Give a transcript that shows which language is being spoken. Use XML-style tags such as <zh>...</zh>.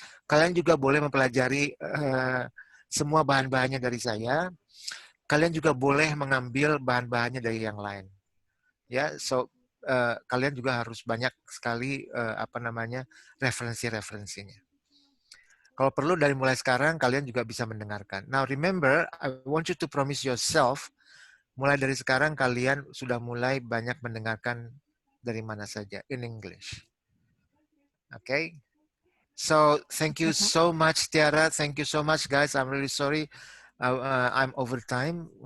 <id>Kalian juga boleh mempelajari semua bahan-bahannya dari saya. Kalian juga boleh mengambil bahan-bahannya dari yang lain. Ya, so kalian juga harus banyak sekali referensi-referensinya. Kalau perlu dari mulai sekarang kalian juga bisa mendengarkan.</id> <en>Now remember, I want you to promise yourself.</en> <id>Mulai dari sekarang kalian sudah mulai banyak mendengarkan dari mana saja</id> <en>in English. Okay? So thank you so much Tiara, thank you so much guys. I'm really sorry I'm over time.</en>